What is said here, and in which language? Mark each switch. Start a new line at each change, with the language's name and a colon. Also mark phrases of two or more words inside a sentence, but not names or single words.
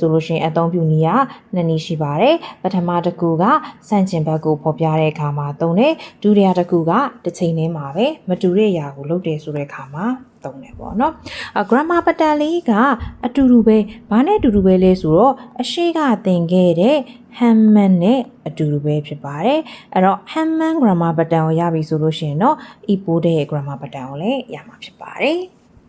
Burmese: ဆိုလို့ရှိရင်အသုံးပြုနည်းကနှစ်နည်းရှိပါတယ်ပထမတစ်ခုကစန့်ကျင်ဘက်ကိုဖော်ပြတဲ့အခါမှာသုံးတယ်ဒုတိယတစ်ခုကတစ်ချိန်တည်းမှာပဲမတူတဲ့အရာကိုလုပ်တယ်ဆိုတဲ့အခါမှာသုံးတယ်ပေါ့နော်
English: grammar pattern
Burmese: လေးကအတူတူပဲဘာနဲ့အတူတူပဲလဲဆိုတော့အရှိကသင်ခဲ့တဲ့ Hammond နဲ့အတူတူပဲဖြစ်ပါတယ်အဲ့တော့ Hammond
English: grammar pattern
Burmese: ကိုရပြီဆိုလို့ရှိရင်တော့ ipode ရဲ့
English: grammar pattern
Burmese: ကိုလည်းရမှာဖြစ်ပါတယ်